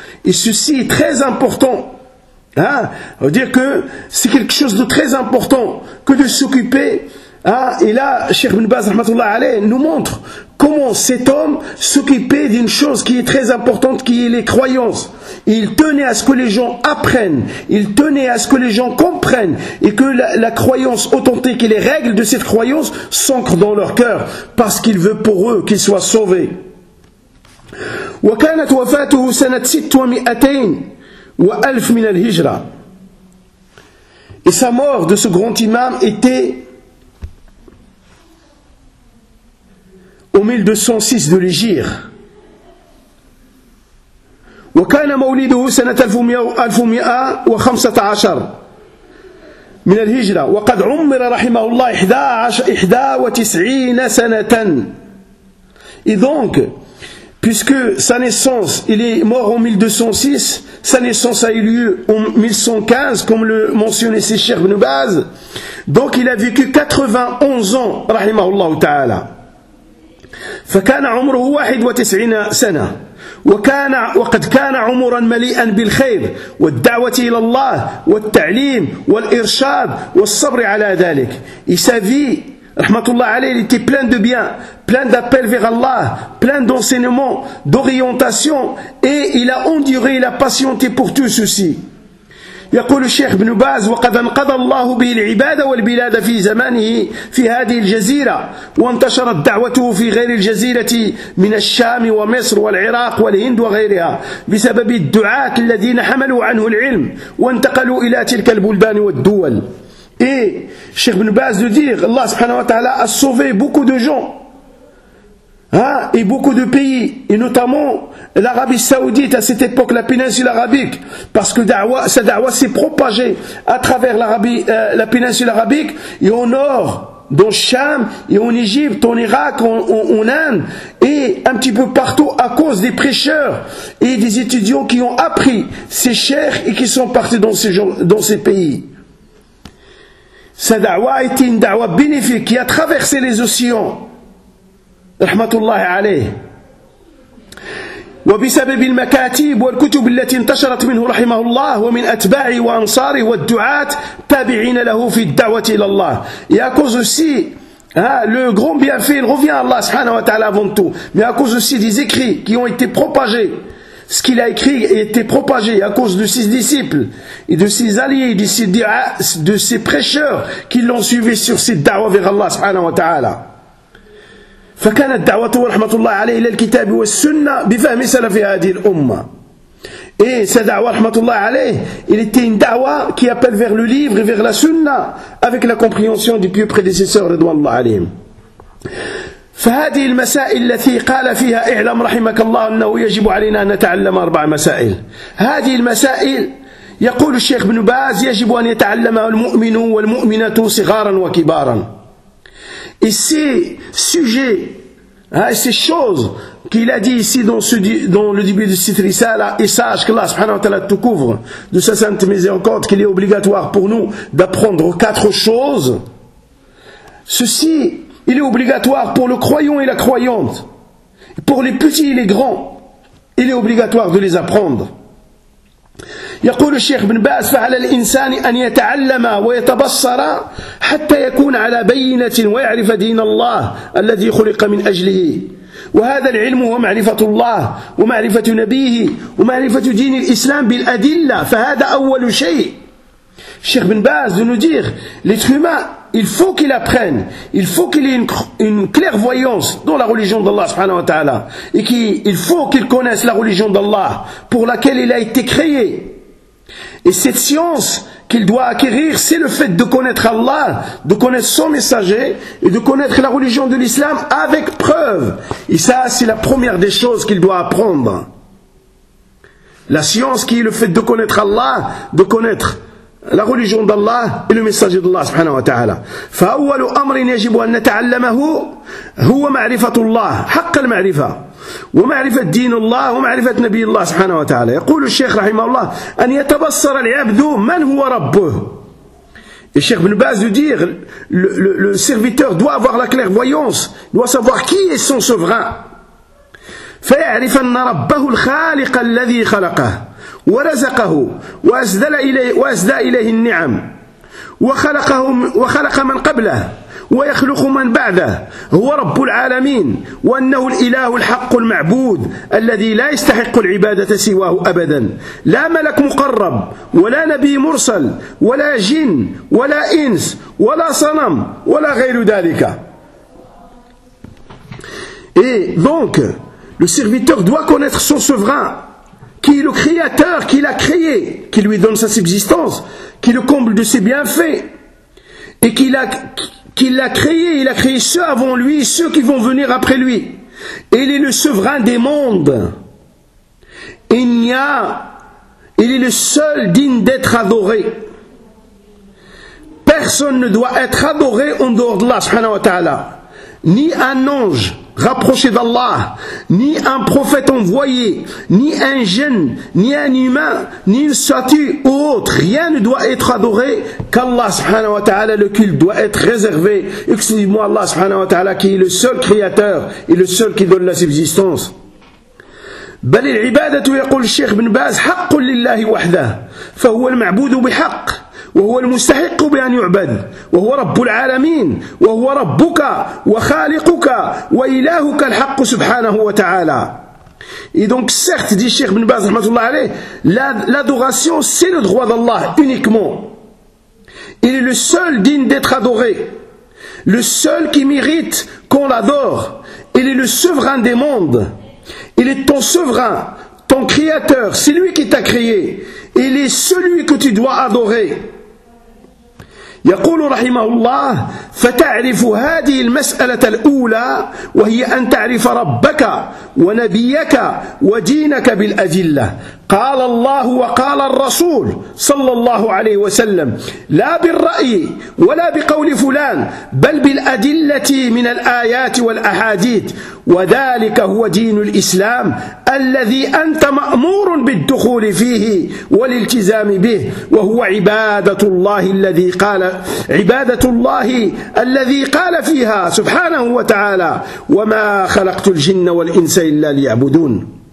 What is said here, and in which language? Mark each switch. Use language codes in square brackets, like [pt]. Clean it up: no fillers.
[fr] Et ceci est très important, hein, on veut dire que c'est quelque chose de très important que de s'occuper, hein, et là, Cheikh Ibn Baz rahmatullah alayh nous montre comment cet homme s'occupait d'une chose qui est très importante, qui est les croyances. Il tenait à ce que les gens apprennent, il tenait à ce que les gens comprennent, et que la croyance authentique et les règles de cette croyance s'ancrent dans leur cœur, parce qu'il veut pour eux qu'ils soient sauvés. [ar] وكانت وفاته سنة 620 من الهجرة. [fr] Et sa mort de ce grand imam était au 1206 de l'Hégire. [ar] وكان مولده سنة 1115 من الهجرة وقد عمر رحمه الله 91 سنة. [fr] Et donc, puisque sa naissance, il est mort en 1206, sa naissance a eu lieu en 1115, comme le mentionnait ses chers Ibn Baz. Donc il a vécu 91 ans, rahimahullah ta'ala. [ar] فَكَانَ عُمْرُهُ 91 سَنَةً وَقَدْ كَانَ عُمُرًا مَلِيئًا بِالْخَيْرِ وَالدَّعْوَةِ إِلَى اللَّهِ وَالتَّعْلِيمِ وَالْإِرْشَادِ وَالصَّبْرِ عَلَى ذَلِكِ. [fr] Et sa vie, rahmatullah alayhi, il était plein de bien, plein d'appels vers Allah, plein d'enseignements, d'orientation, et il a enduré, il a patienté pour tout ceci. [ar] يقول الشيخ ابن باز وقد انقذ الله به العباد والبلاد في زمانه في هذه الجزيرة وانتشرت دعوته في غير الجزيرة من الشام ومصر والعراق والهند وغيرها بسبب الدعاة الذين حملوا عنه العلم وانتقلوا إلى تلك البلدان والدول. [fr] Et Cheikh Ibn Baz de dire, Allah subhanahu wa ta'ala a sauvé beaucoup de gens, hein, et beaucoup de pays, et notamment l'Arabie Saoudite à cette époque, la péninsule arabique, parce que sa da'wa s'est propagée à travers la péninsule arabique, et au nord, dans Cham, et en Égypte, en Irak, en Inde, et un petit peu partout à cause des prêcheurs et des étudiants qui ont appris ces chers et qui sont partis dans ces pays. Sa da'wa a été une da'wa bénéfique qui a traversé les océans. Rahmatullah alayh. [ar] وبسبب المكاتب والكتب التي انتشرت منه رحمه الله ومن أتباعه وأنصاره والدعاة تابعين له في الدعوة إلى الله. [fr] Et à cause aussi, le grand bienfait, il revient à Allah subhanahu wa ta'ala avant tout. Mais à cause aussi des écrits qui ont été propagés. Ce qu'il a écrit a été propagé à cause de ses disciples et de ses alliés, de ses prêcheurs qui l'ont suivi sur cette da'wa vers Allah subhanahu wa ta'ala. [ar] فَكَانَتْ دَعْوَةُ وَرَحْمَةُ اللَّهِ عَلَيْهِ إِلَى الْكِتَابِ وَالسُّنَّةِ بِفَهْمِ سَلَفِ هَذِهِ الْأُمَّةِ. [fr] Et sa da'wa [ar] رَحْمَةُ اللَّهِ عَلَيْهِ, [fr] il était une da'wa qui appelle vers le livre et vers la sunnah avec la compréhension du pieux prédécesseur [ar] رَضْوَانَ اللَّهِ عَلَيْهِ. فهذه المسائل التي قال فيها اعلم رحمك الله انه يجب علينا ان نتعلم اربع مسائل. هذه المسائل يقول الشيخ ابن باز يجب ان يتعلمها المؤمن والمؤمنة صغارا وكبارا. [fr] Et ces sujets, ces choses qu'il a dit ici dans le début de cette risala, et sache qu'Allah subhanahu wa ta'ala te couvre de sa sainte miséricorde, qu'il est obligatoire pour nous d'apprendre quatre choses. Ceci, il est obligatoire pour le croyant et la croyante. Pour les petits et les grands, il est obligatoire de les apprendre. [ar] يقول الشيخ ابن باز فعلى الإنسان أن يتعلم ويتبصر حتى يكون على بينة ويعرف دين الله الذي خلق من أجله. وهذا العلم هو معرفة الله ومعرفة نبيه ومعرفة دين الإسلام بالأدلة. فهذا أول شيء. الشيخ ابن باز نديغ لتخيما [fr] il faut qu'il apprenne, il faut qu'il ait une clairvoyance dans la religion d'Allah subhanahu wa ta'ala, et qu'il faut qu'il connaisse la religion d'Allah pour laquelle il a été créé. Et cette science qu'il doit acquérir, c'est le fait de connaître Allah, de connaître son messager et de connaître la religion de l'islam avec preuve. Et ça, c'est la première des choses qu'il doit apprendre. La science qui est le fait de connaître Allah, de connaître la religion d'Allah et le messager d'Allah subhanahu wa ta'ala. [ar] فأول أمر يجب أن نتعلمه هو معرفة الله حق المعرفة. ومعرفة دين الله ومعرفة نبي الله سبحانه وتعالى. يقول الشيخ رحمه الله أن يتبصر العبد من هو ربه. الشيخ بن باز يدير [fr] le serviteur doit avoir la clairvoyance, doit savoir qui est son souverain. [ar] فيعرف أن ربه الخالق الذي خلقه ورزقه وأسدى إليه النعم وخلقه وخلق من قبله ويخلق من بعده هو رب العالمين وأنه الإله الحق المعبود الذي لا يستحق العبادة سواه أبدا. لا ملك مقرب ولا نبي مرسل ولا جن ولا إنس ولا صنم ولا غير ذلك. [fr] Et donc le serviteur doit connaître son souverain, qui est le créateur, qui l'a créé, qui lui donne sa subsistance, qui le comble de ses bienfaits, et qui l'a créé, il a créé ceux avant lui, ceux qui vont venir après lui. Et il est le souverain des mondes. Il est le seul digne d'être adoré. Personne ne doit être adoré en dehors d'Allah, subhanahu wa ta'ala. Ni un ange rapproché d'Allah, ni un prophète envoyé, ni un jinn, ni un humain, ni une statue ou autre, rien ne doit être adoré qu'Allah subhanahu wa ta'ala. Le culte doit être réservé exclusivement à Allah subhanahu wa ta'ala, qui est le seul créateur et le seul qui donne la subsistance. [ar] بل العبادة يقول الشيخ بن باز حق لله وحده فهو المعبود بحق وهو المستحق بأن يعبد وهو رب العالمين وهو ربك وخالقك وإلهك الحق سبحانه وتعالى. [fr] Et donc certes, dit Cheikh Ibn Baz rahmatullah alayh, l'adoration c'est le droit d'Allah uniquement. Il est le seul digne d'être adoré, le seul qui mérite qu'on l'adore. Il est le souverain des mondes. Il est ton souverain, ton créateur, c'est lui qui t'a créé. Il est celui que tu dois adorer. [ar] يقول رحمه الله فتعرف هذه المسألة الأولى وهي أن تعرف ربك ونبيك ودينك بالأدلة. قال الله وقال الرسول صلى الله عليه وسلم لا بالرأي ولا بقول فلان بل بالأدلة من الآيات والأحاديث وذلك هو دين الإسلام الذي أنت مأمور بالدخول فيه والالتزام به وهو عبادة الله الذي قال عبادة الله الذي قال فيها سبحانه وتعالى وما خلقت الجن والإنس إلا ليعبدون.